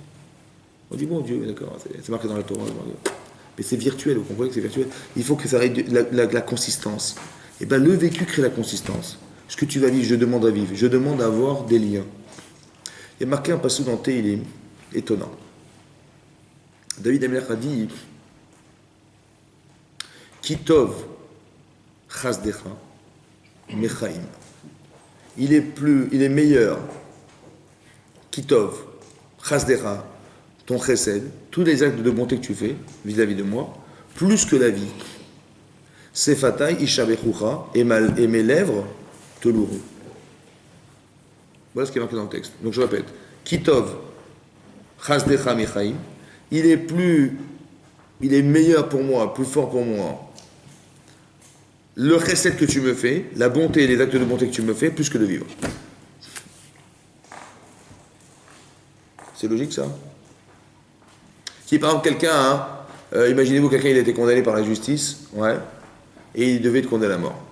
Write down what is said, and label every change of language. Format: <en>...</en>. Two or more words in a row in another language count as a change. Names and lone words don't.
<fr>On dit, bon Dieu, d'accord, c'est marqué dans la Torah. Mais c'est virtuel, vous comprenez que c'est virtuel. Il faut que ça ait la consistance. Et bien, le vécu crée la consistance. Ce que tu vas vivre, je demande à vivre. Je demande à avoir des liens. Il y a marqué un passage dans Té, il est étonnant. David Amelech a dit</fr> <he>כי טוב חסדך מחיים.</he> <fr>Il est meilleur.</fr> <he>כי טוב חסדך,</he> <fr>ton chesed, tous les actes de bonté que tu fais vis-à-vis de moi, plus que la vie.</fr> <he>שפתי ישבחונך,</he> <fr>et mes lèvres te loueront. Voilà ce qui est marqué dans le texte. Donc je répète.</fr> <he>כי טוב חסדך מחיים.</he> <fr>Il est meilleur pour moi, plus fort pour moi. Le chesed que tu me fais, la bonté et les actes de bonté que tu me fais, plus que de vivre. C'est logique ça? Si par exemple quelqu'un, imaginez-vous quelqu'un il a été condamné par la justice, ouais, et il devait être condamné à mort.</fr>